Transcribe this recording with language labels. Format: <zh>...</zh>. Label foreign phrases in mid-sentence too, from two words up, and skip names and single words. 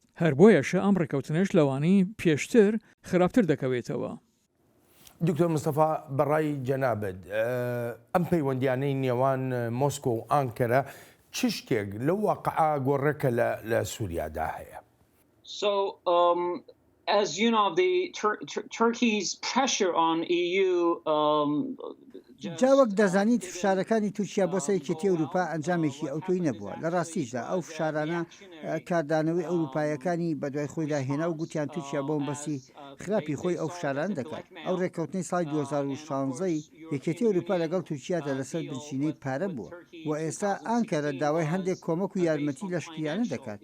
<ckb>هەر بۆیەشە ئەم ڕێککەوتنەش لەوانەی پێشتر خراپتر دەکەوێتەوە. دکتۆر مستەفا بەڕای جەنابەت ئەم پەیوەندیانەی نێوان مۆسکۆ و ئانکەرە چ شتێک لە واقعا گۆڕێکە لە سووریادا هەیە؟</ckb> <en>As you know, Turkey's pressure on EU</en> <ckb>جاوەک دەزانیت فشارەکانی تورکیا بۆ سەرکێتی ئەوروپا ئەنجامێکی ئەوتۆی نەبووە. لە ڕاستیشدا ئەو فشارانە کاردانەوەی ئەوروپایەکانی بەدوای خۆیدا هێنا و گوتیان تورکیا بۆمبەسی خراپی خۆی ئەو فشاران دەکات. ئەو ڕێککەوتنی ساڵی 2016 یەکێتی ئەوروپا لەگەڵ تورکیادا لەسەر بنچینەی پارە بووە و ئێستا ئانکەرە داوای هەندێک کۆمەک و یارمەتی لەشکریانە دەکات.</ckb>